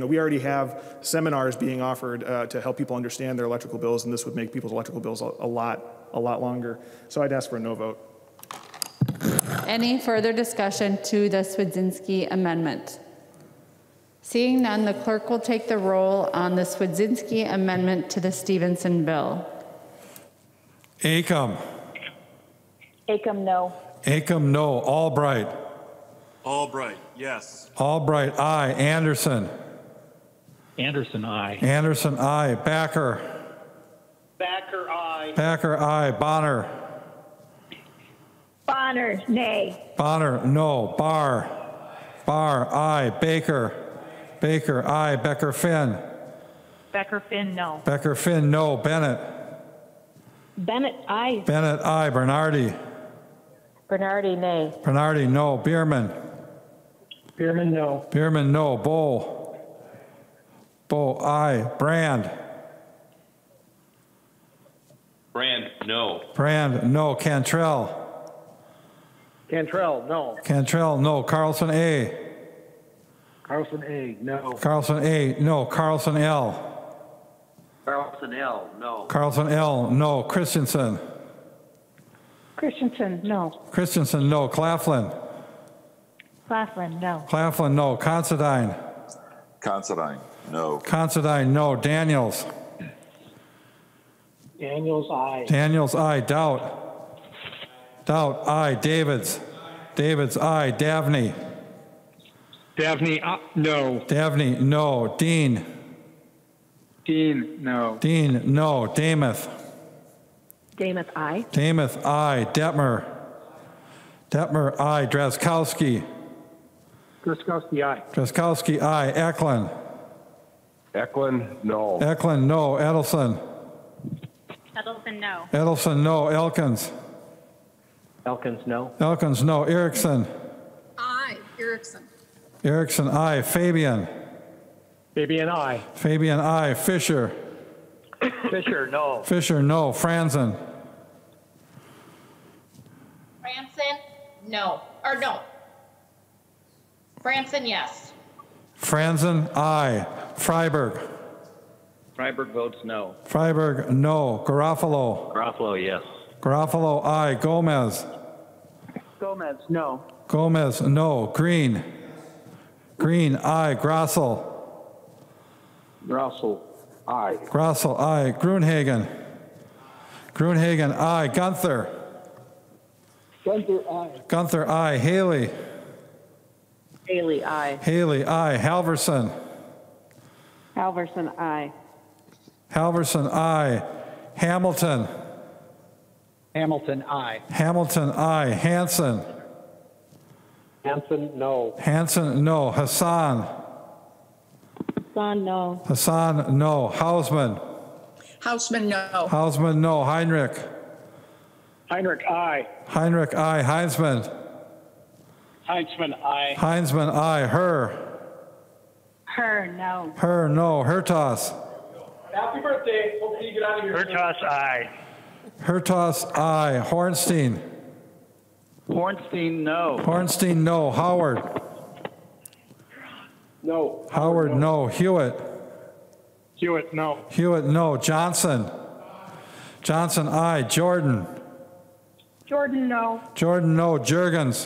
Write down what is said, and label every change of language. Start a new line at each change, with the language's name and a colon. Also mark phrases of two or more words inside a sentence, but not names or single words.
English: We already have seminars being offered to help people understand their electrical bills, and this would make people's electrical bills a lot longer. So I'd ask for a no vote. Any further discussion to the Swedzinski amendment? Seeing none, the clerk will take the roll on the Swedzinski amendment to the Stephenson bill. Acom. Acom, no. Acom, no. Albright. Albright, yes. Albright, aye. Anderson. Anderson, aye. Anderson, aye. Backer. Backer, aye. Backer, aye. Bonner. Bonner, nay. Bonner, no. Barr. Barr, aye. Baker. Baker, aye. Becker Finn. Becker Finn, no. Becker Finn, no. Bennett. Bennett, aye. Bennett, aye. Bernardi. Bernardi, nay. Bernardi, no. Bierman. Bierman, no. Bierman, no. Bow. Bow, aye. Brand. Brand, no. Brand, no. Cantrell. Cantrell, no. Cantrell, no. Carlson, A. Carlson, A, no. Carlson, A, no. Carlson, L. Carlson L, no. Carlson, L, no. Christensen. Christensen, no. Christensen, no. Claflin. Claflin, no. Claflin, no. Considine. Considine, no. Considine, no. Daniels. Daniels, aye. Daniels, aye. Doubt. Doubt, aye. Davids. Davids, aye. Davney. Davney, no. Davney, no. Dean. Dean, no. Dean, no. Damath. Damath, aye. Damath, aye. Detmer. Detmer, aye. Drazkowski. Gruskowski, aye. Drazkowski, aye. Eklund. Eklund, no. Eklund, no. Edelson. Edelson, no. Edelson, no. Elkins. Elkins, no. Elkins, no. Erickson. Aye. Erickson. Erickson, aye. Fabian. Fabian, aye. Fabian, aye. Fisher. Fisher, no. Fisher, no. Franzen. Franson, no. Or no. Franson, yes. Franzen, aye. Freiberg. Freiberg votes no. Freiberg, no. Garofalo. Garofalo, yes. Garofalo, aye. Gomez. Gomez, no. Gomez, no. Green. Green, aye. Grossel. Russell, aye. Grossel, aye. Grunhagen. Grunhagen, aye. Gunther. Gunther, aye. Gunther, aye. Haley. Haley, aye. Haley, aye. Halverson. Halverson, aye. Halverson, aye. Hamilton. Hamilton, aye. Hamilton, aye. Hanson. Hanson, no. Hanson, no. Hassan. Hassan, no. Hassan, no. Hausman. Hausman, no. Hausman, no. Heinrich. Heinrich, aye. Heinrich, aye. Heinzman. Heinzman, aye. Heinzman, aye. Her. Her, no. Her, no. Hertas. Happy birthday. Hopefully you get out of here. Hertas, aye. Hertas, aye. Hornstein. Hornstein, no. Hornstein, no. Howard. No. Howard, no. Hewitt. Hewitt, no. Hewitt, no. Johnson. Johnson, aye. Jordan. Jordan, no. Jordan, no. Jurgens.